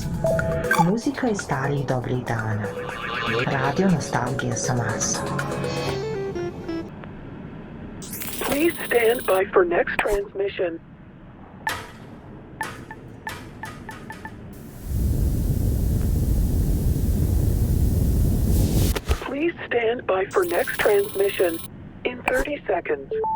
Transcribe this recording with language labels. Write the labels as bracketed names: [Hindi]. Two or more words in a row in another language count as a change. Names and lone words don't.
[Bosnian] Muzika iz starih dobrih dana. Radio Nostalgia sa Marsa. [English] Please stand by for next transmission. Please stand by for next transmission in 30 seconds.